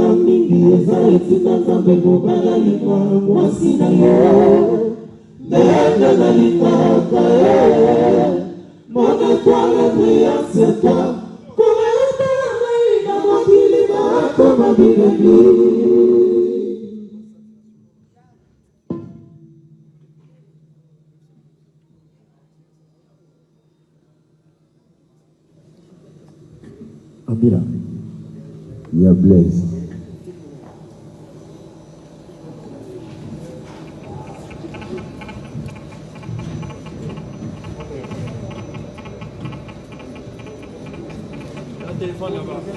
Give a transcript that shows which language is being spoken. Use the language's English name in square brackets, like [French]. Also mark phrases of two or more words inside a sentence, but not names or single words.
[Lingala] mingi eza etika nzambe mobalalinga mwasi na yo ndenge nalingaka ye [French] mon étoile brillante c'est toi [Lingala] koletala ngai na mokili bakoma bilengi [English] Amira, you are blessed. [French] Un téléphone là-bas.